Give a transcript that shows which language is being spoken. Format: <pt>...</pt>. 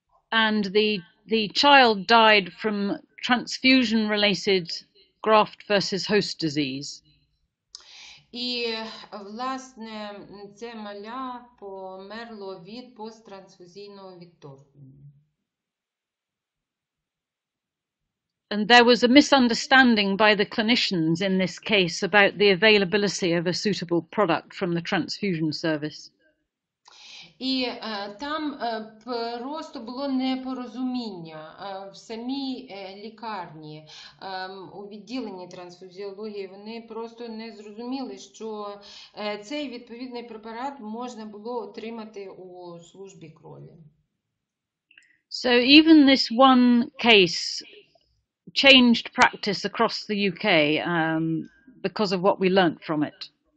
<en>And the child died from transfusion-related graft versus host disease.</en> <uk>І, власне, це маля померло від посттрансфузійного відторгнення.</uk> <en>And there was a misunderstanding by the clinicians in this case about the availability of a suitable product from the transfusion service.</en> <uk>І там просто було непорозуміння в самій лікарні, у відділенні трансфузіології. Вони просто не зрозуміли, що цей відповідний препарат можна було отримати у службі крові.</uk> <en>So even this one case changed practice across the UK because of what we learnt from it.</en>